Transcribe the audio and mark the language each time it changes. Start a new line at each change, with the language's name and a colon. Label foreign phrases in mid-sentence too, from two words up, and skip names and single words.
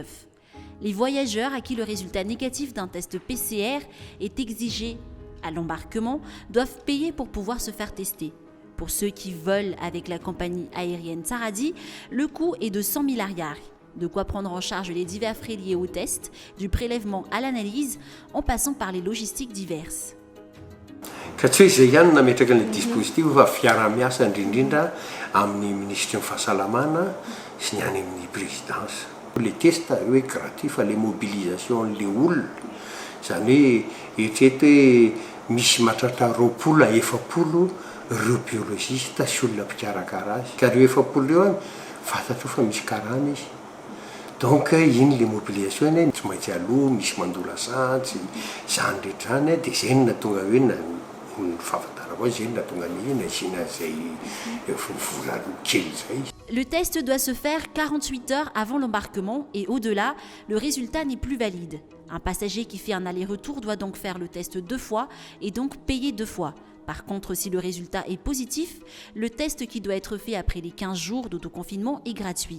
French: Les voyageurs à qui le résultat négatif d'un test PCR est exigé à l'embarquement doivent payer pour pouvoir se faire tester. Pour ceux qui volent avec la compagnie aérienne Tsaradi, le coût est de 100 000 ariary. De quoi prendre en charge les divers frais liés au test, du prélèvement à l'analyse, en passant par les logistiques diverses.
Malagasy: Ka tsy hoe izay ihany nametraka an'ilay dispositif fa fiara-miasa indrindrindra amin'ny ministre ny fahasalamana sy ny any amin'ny présidence.
French: Les tests
Malagasy: hoe gratuit fa
French: le mobilisation
Malagasy: le olona zany hoe eritrereto hoe misy mahatratra 20 à 40 ireo biologiste sy olona mpikarakara azy ka reo 40 reo fantatro fa misy karana izy. Donc iny
French: le mobilisation
Malagasy: iny tsy maintsy aloha misy mandola santsy zany rehetra zany dia zay no natonga hoe fahafantarako azy zay no natonga ny nasiana zay vola kely zay.
French: Le test doit se faire 48 heures avant l'embarquement et au-delà, le résultat n'est plus valide. Un passager qui fait un aller-retour doit donc faire le test 2 fois et donc payer 2 fois. Par contre, si le résultat est positif, le test qui doit être fait après les 15 jours d'autoconfinement est gratuit.